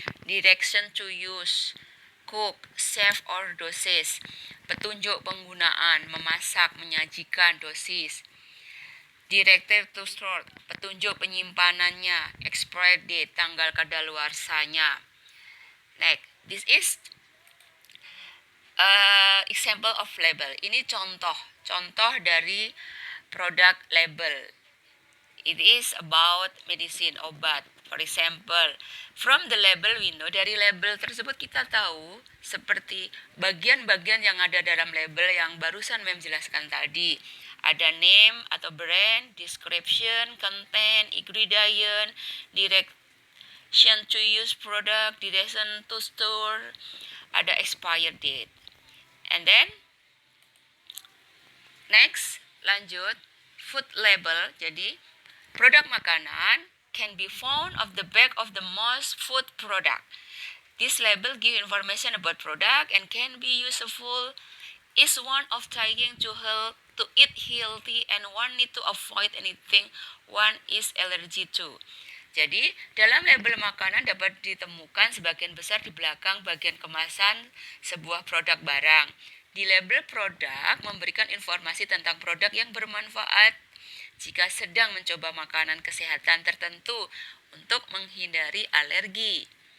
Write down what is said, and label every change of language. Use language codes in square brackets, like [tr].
[en] Direction to use, cook, serve or dosis. [id] Petunjuk penggunaan, memasak, menyajikan, dosis. [en] Directive to store, [id] petunjuk penyimpanannya. [en] Expiry date, [id] tanggal kadaluarsanya. [en] Next, this is example of label. [id] Ini contoh dari produk label. [en] It is about medicine, obat. For example, from the label we know, [id] dari label tersebut kita tahu seperti bagian-bagian yang ada dalam label yang barusan Mem jelaskan tadi. Ada name atau brand, description, content, ingredient, direction to use product, direction to store, ada expired date. [en] And then next, lanjut, food label. [id] Jadi produk makanan [en] can be found of the back of the most food product. This label give information about product and can be useful. Is one of trying to eat healthy and one need to avoid anything one is allergy to. [id] Jadi, dalam label makanan dapat ditemukan sebagian besar di belakang bagian kemasan sebuah produk barang. Di label produk memberikan informasi tentang produk yang bermanfaat jika sedang mencoba makanan kesehatan tertentu untuk menghindari alergi.